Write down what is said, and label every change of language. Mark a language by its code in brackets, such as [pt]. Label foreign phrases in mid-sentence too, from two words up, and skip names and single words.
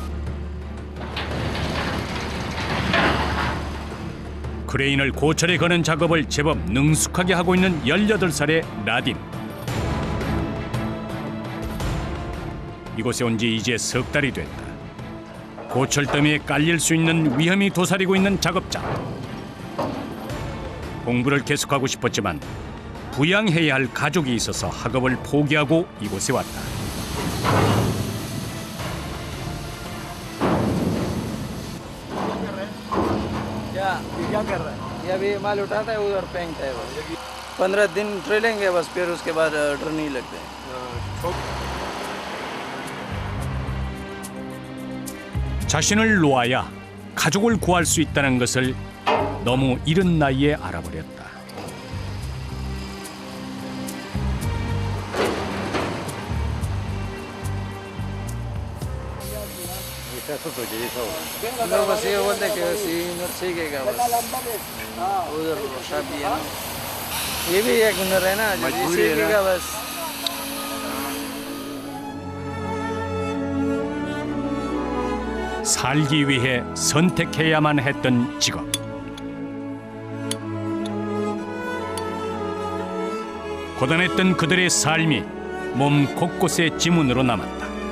[ko] 크레인을 고철에 거는 작업을 제법 능숙하게 하고 있는 18살의 라딘. 이곳에 온 지 이제 석 달이 됐다. 고철더미에 깔릴 수 있는 위험이 도사리고 있는 작업자. 공부를 계속하고 싶었지만 부양해야 할 가족이 있어서 학업을 포기하고 이곳에 왔다. [hi] क्या कर रहा है? ये अभी माल उठाता है उधर फेंकता है बस। 15 दिन ट्रेलेंगे बस, फिर उसके बाद ऑर्डर नहीं लगते। [ko] 자신을 놓아야 가족을 구할 수 있다는 것을 너무 이른 나이에 알아버렸다. [hi] लोग बस ये बोलते हैं कि बस ये सीखेगा बस, उधर शादी है ना, ये भी एक हुनर है ना, जो ये सीखेगा बस। [ko] 살기 위해 선택해야만 했던 직업. 고단했던 그들의 삶이 몸 곳곳에 지문으로 남았다.